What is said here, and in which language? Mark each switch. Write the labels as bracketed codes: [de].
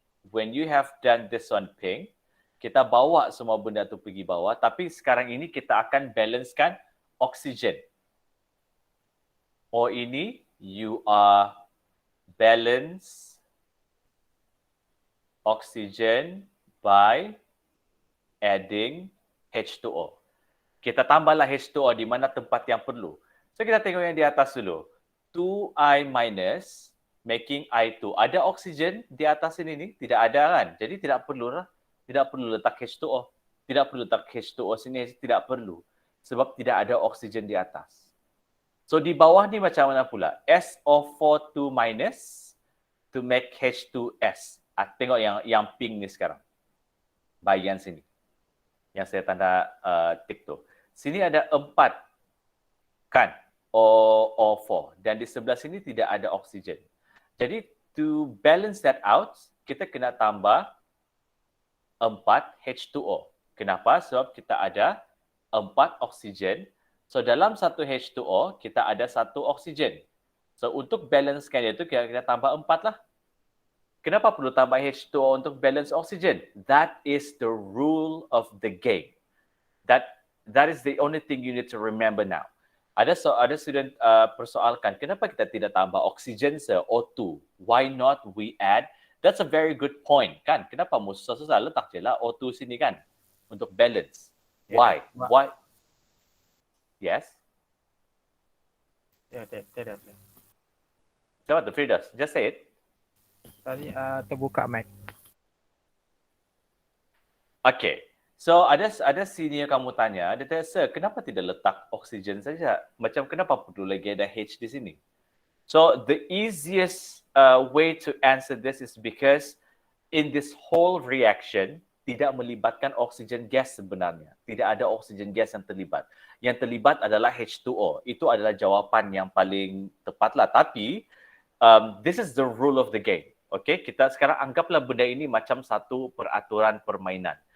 [en] When you have done this on pink, [ms] kita bawa semua benda tu pergi bawah, tapi [en] sekarang ini kita akan balancekan oksigen. [ms] O ini, [en] you are balance oxygen by adding H2O. [ms] Kita tambahlah H2O di mana tempat yang perlu. So kita tengok yang di atas dulu. [en] 2I minus making I2. [ms] Ada oksigen di atas ini ni? Tidak ada kan? Jadi tidak perlu letak H2O. Tidak perlu letak H2O sini, tidak perlu. Sebab tidak ada oksigen di atas. So di bawah ni macam mana pula? [en] SO4 2 minus to make H2S. [ms] Tengok yang pink ni sekarang. Bahagian sini. Yang saya tanda tick tu. Sini ada 4 kan? O4. Dan di sebelah sini tidak ada oksigen. Jadi [en] to balance that out, [ms] kita kena tambah 4 H2O. Kenapa? Sebab kita ada 4 oksigen. So dalam satu H2O, kita ada 1 oksigen. So untuk balancekan itu, kita tambah 4 lah. Kenapa perlu tambah H2O untuk balance oksigen? [en] That is the rule of the game. That is the only thing you need to remember now. [ms] Ada student persoalkan, kenapa kita tidak tambah oksigen O2? [en] Why not we add? That's a very good point, kan? [ms] Kenapa susah-susah letak je lah O2 sini kan? Untuk balance. [en] Why? Why? Yes? [ms] Tidak. Siapa tu? [en] Firdaus? Just say it. [ms] Tadi terbuka mic. Okay. So ada senior kamu tanya, dia tanya, sir, kenapa tidak letak oksigen saja? Macam kenapa perlu lagi ada H di sini? [en] So the easiest way to answer this is because in this whole reaction, [ms] tidak melibatkan oksigen gas sebenarnya. Tidak ada oksigen gas yang terlibat. Yang terlibat adalah H2O. Itu adalah jawapan yang paling tepatlah. [en] Tapi this is the rule of the game. [ms] Okay, kita sekarang anggaplah benda ini macam satu peraturan permainan.